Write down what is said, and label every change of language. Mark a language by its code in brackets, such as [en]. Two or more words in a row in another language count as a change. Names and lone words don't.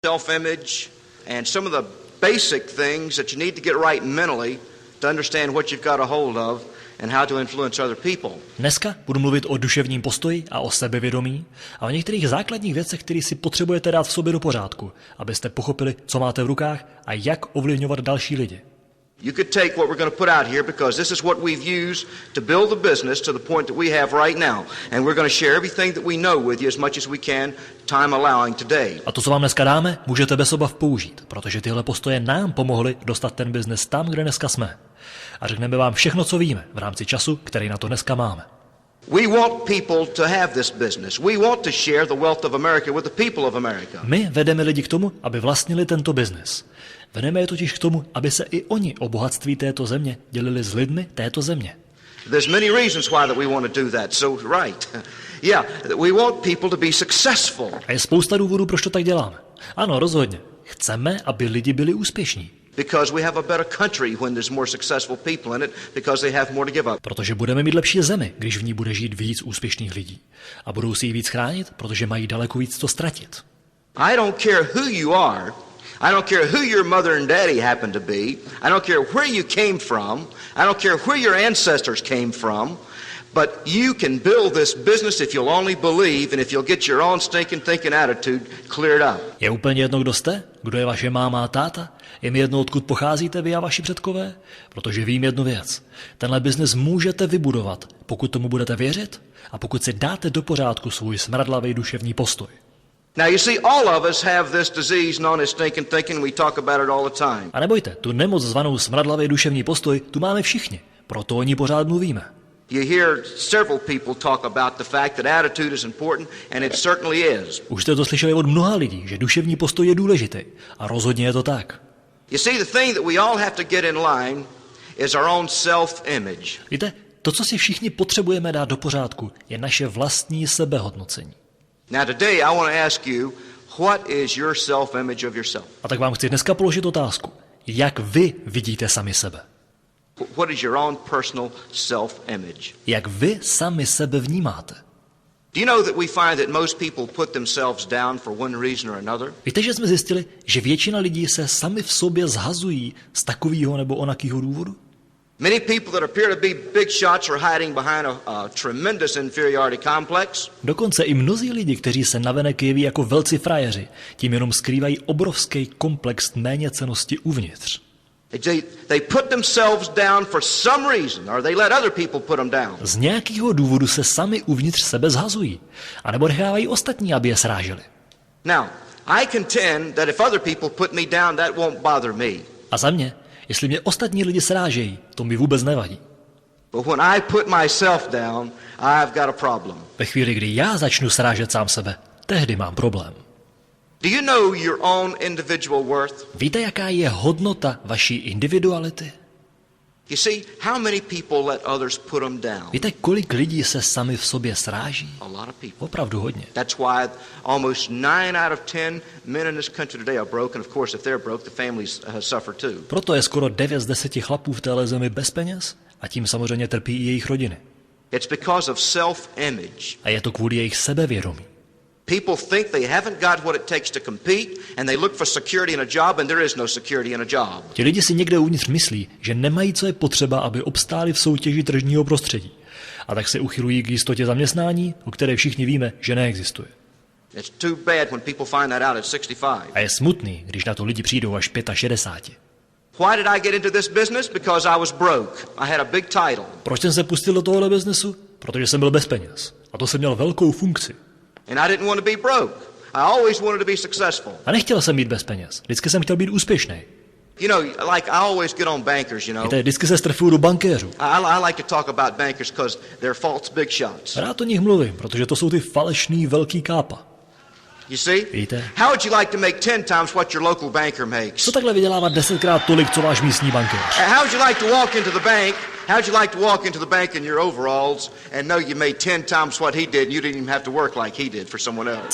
[en] Self-image and some of the basic things that you need to get right mentally to understand what you've got a hold of and how to influence other people. [cs] Dneska budu mluvit o duševním postoji a o sebevědomí a o některých základních věcech, které si potřebujete dát v sobě do pořádku, abyste pochopili, co máte v rukách a jak ovlivňovat další lidi. [en] You could take what we're going to put out here because this is what we've used to build the business to the point that we have right now. And we're going to share everything that we know with you as much as we can, time allowing today. [cs] A to, co vám dneska dáme, můžete bez obav použít, protože tyhle postoje nám pomohly dostat ten biznes tam, kde dneska jsme. A řekneme vám všechno, co víme v rámci času, který na to dneska máme. [en] We want people to have this business. We want to share the wealth of America with the people of America. [cs] My vedeme lidi k tomu, aby vlastnili tento biznes. Vedeme je totiž k tomu, aby se i oni o bohatství této země dělili s lidmi této země. [en] There's many reasons why that we want to do that. So right. Yeah, we want people to be successful. [cs] A je spousta důvodů, proč to tak děláme. Ano, rozhodně. Chceme, aby lidi byli úspěšní. [en] Because we have a better country when there's more successful people in it because they have more to give up. [cs] Protože budeme mít lepší zemi, když v ní bude žít víc úspěšných lidí. A budou si ji víc chránit, protože mají daleko víc co ztratit. [en] I don't care who you are. I don't care who your mother and daddy happen to be. I don't care where you came from. I don't care where your ancestors came from. But you can build this business if you'll only believe and if you'll get your own stinking thinking attitude cleared up. [cs] Je úplně jedno, kdo jste, kdo je vaše máma a táta. Je mi jedno, odkud pocházíte vy a vaši předkové, protože vím jednu věc. Tenhle biznes můžete vybudovat, pokud tomu budete věřit a pokud si dáte do pořádku svůj smradlavý duševní postoj. [en] Now you see, all of us have this disease known as stinking thinking. We talk about it all the time. [cs] A nebojte, tu nemoc zvanou smradlavý duševní postoj tu máme všichni, proto o ní pořád mluvíme. [en] You hear several people talk about the fact that attitude is important, and it certainly is. [cs] Už jste to slyšeli od mnoha lidí, že duševní postoj je důležitý a rozhodně je to tak. [en] You see, the thing that we all have to get in line is our own self-image. [cs] Víte, to, co si všichni potřebujeme dát do pořádku, je naše vlastní sebehodnocení. [en] Now today I want to ask you, what is your self-image of yourself? [cs] A tak vám chci dneska položit otázku. Jak vy vidíte sami sebe? [en] What is your own personal self-image? [cs] Jak vy sami sebe vnímáte? [en] Do you know that we find that most people put themselves down for one reason or another? [cs] Víte, že jsme zjistili, že většina lidí se sami v sobě zhazují z takového nebo onakého důvodu? [en] Many people that appear to be big shots are hiding behind a tremendous inferiority complex. [cs] Dokonce i mnozí lidi, kteří se navenek jeví jako velcí frajeři, tím jenom skrývají obrovský komplex méněcennosti uvnitř. [en] They put themselves down for some reason, or they let other people put them down. [cs] Z nějakého důvodu se sami uvnitř sebe zhazují, anebo nechávají ostatní, aby je sráželi. [en] Now, I contend that if other people put me down, that won't bother me. [cs] A za mě, jestli mě ostatní lidi srážejí, to mi vůbec nevadí. [en] But when I put myself down, I've got a problem. [cs] Ve chvíli, kdy já začnu srážet sám sebe, tehdy mám problém. [en] Do you know your own individual worth? [cs] Víte, jaká je hodnota vaší individuality? [en] You see, how many people let others put them down? [cs] Víte, kolik lidí se sami v sobě sráží? [en] A lot of people. [cs] Opravdu hodně. [en] That's why almost 9 out of 10 men in this country today are broke, and of course if they're broke, the families suffer too. [cs] Proto je skoro 9 z 10 chlapů v téhle zemi bez peněz a tím samozřejmě trpí i jejich rodiny. [en] It's because of self-image. [cs] A je to kvůli jejich sebevědomí. [en] People think they haven't got what it takes to compete, and they look for security in a job, and there is no security in a job. [cs] Ti lidi si někde uvnitř myslí, že nemají, co je potřeba, aby obstáli v soutěži tržního prostředí. A tak se uchylují k jistotě zaměstnání, o které všichni víme, že neexistuje. [en] It's too bad when people find that out at 65. [cs] A je smutný, když na to lidi přijdou až 65. [en] Why did I get into this business? Because I was broke. I had a big title. [cs] Proč jsem se pustil do tohohle biznesu? Protože jsem byl bez peněz. A to jsem měl velkou funkci. [en] And I didn't want to be broke. I always wanted to be successful. [cs] A nechtěl jsem být bez peněz. Vždycky jsem chtěl být úspěšný. [en] You know, like I always get on bankers, you know. [cs] Víte, vždycky se strfuju do bankéřů. [en] I like to talk about bankers because they're false big shots. [cs] Rád o nich mluvím, protože to jsou ty falešný velký kápa. [en] You see? [cs] Víte? [en] How would you like to make 10 times what your local banker makes? [cs] Co takhle vydělávat 10krát tolik, co váš místní bankéř? [en] How would you like to walk into the bank? How would you like to walk into the bank in your overalls and know you made 10 times what he did and you didn't even have to work like he did for someone else?